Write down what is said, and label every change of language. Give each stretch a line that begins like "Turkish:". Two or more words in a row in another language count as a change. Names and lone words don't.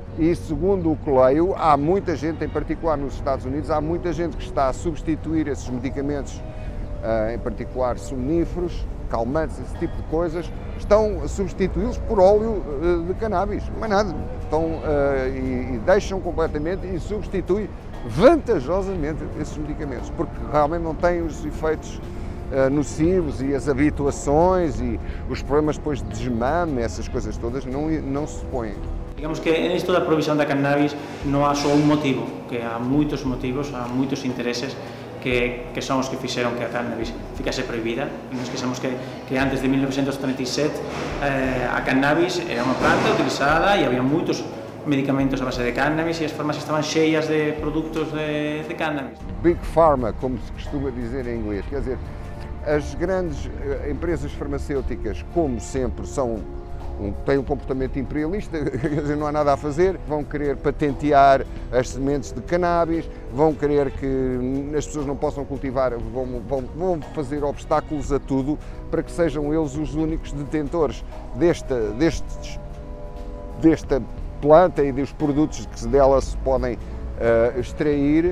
Portuguese: E segundo o que leio, há muita gente, em particular nos Estados Unidos, há muita gente que está a substituir esses medicamentos, em particular soníferos, calmantes, esse tipo de coisas, estão a substituí-los por óleo de cannabis, mais nada. E deixam completamente e substituem vantajosamente esses medicamentos, porque realmente não têm os efeitos nocivos e as habituações e os problemas depois de desmame, essas coisas todas, não se põem.
Galician: Digamos que en isto da provisión da cannabis non há só un motivo, que há moitos motivos, há moitos intereses que son os que fixeron que a cannabis ficase prohibida. Non esquecemos que antes de 1937 a cannabis era unha planta utilizada e había moitos medicamentos a base de cannabis e as farmacias estaban cheias de produtos de cannabis.
English: Big Pharma,
Portuguese: como se costuma dizer em inglês, quer dizer, as grandes empresas farmacêuticas, como sempre, têm um comportamento imperialista, quer dizer, não há nada a fazer, vão querer patentear as sementes de cannabis, vão querer que as pessoas não possam cultivar, vão fazer obstáculos a tudo para que sejam eles os únicos detentores desta planta e dos produtos que dela se podem extrair.